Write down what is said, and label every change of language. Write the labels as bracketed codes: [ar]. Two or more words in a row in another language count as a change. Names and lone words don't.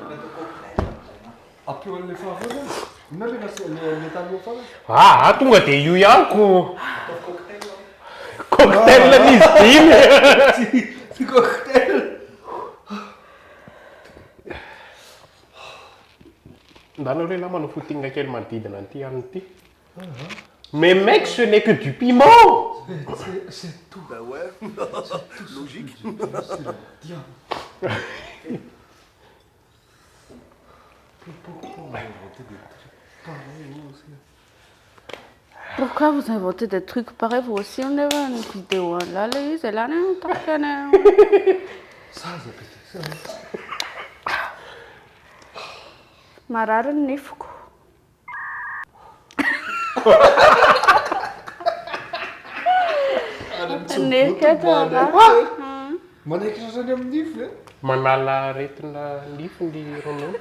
[mg] Apio an'le fahavao zany. Inona le taloha farany? Tonga dia io ihany ko. Cocktail n'izy dimy. Tsy cocktail. Ndanao lehilahy manao fotinga kely manodidina an'ity an'ity. [fr] Mais mec, ce n'est que du piment. C'est tout. Bah ouais, logique. Pourquoi vous inventez des trucs pareils vous aussi? On est une vidéo là, les c'est là, non? T'as qu'un. Ça, ça peut être ça. [mg] Marary ny nifiko. Manaikitra zany amin'ny nify e. Manala aretina nify ny ronono.